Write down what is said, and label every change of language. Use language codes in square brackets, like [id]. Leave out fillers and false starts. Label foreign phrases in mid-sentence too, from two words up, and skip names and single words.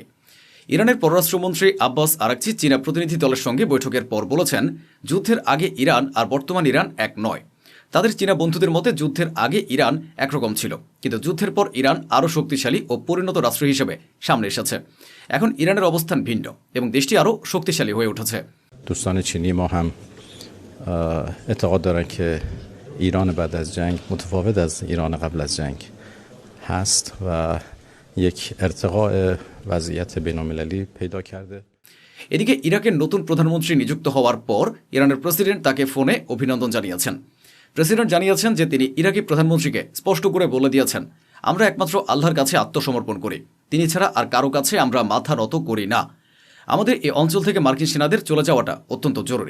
[bn] ইরানের পররাষ্ট্রমন্ত্রী আব্বাস আরাকচি চীনা প্রতিনিধি দলের সঙ্গে বৈঠকের পর বলেছেন, যুদ্ধের আগে ইরান আর বর্তমান ইরান এক নয়। তাদের চীনা বন্ধুদের মতে যুদ্ধের আগে ইরান একরকম ছিল, কিন্তু যুদ্ধের পর ইরান আরও শক্তিশালী ও পরিণত রাষ্ট্র হিসেবে সামনে এসেছে। এখন ইরানের অবস্থান ভিন্ন এবং দেশটি আরও শক্তিশালী হয়ে উঠেছে। [fa] دوستان چینی ما هم اعتقاد دارن که ایران بعد از جنگ متفاوت از ایران قبل از جنگ هست و یک ارتقاء وضعیت بین‌المللی پیدا کرده. [bn] এদিকে ইরাকের নতুন প্রধানমন্ত্রী নিযুক্ত হওয়ার পর ইরানের প্রেসিডেন্ট তাকে ফোনে অভিনন্দন জানিয়েছেন। প্রেসিডেন্ট জানিয়েছেন যে তিনি ইরাকি প্রধানমন্ত্রীকে স্পষ্ট করে বলে দিয়েছেন, আমরা একমাত্র আল্লাহর কাছে আত্মসমর্পণ করি, তিনি ছাড়া আর কারো কাছে আমরা মাথা নত করি না। আমাদের এই অঞ্চল থেকে মার্কিন সেনাদের চলে যাওয়াটা অত্যন্ত জরুরি।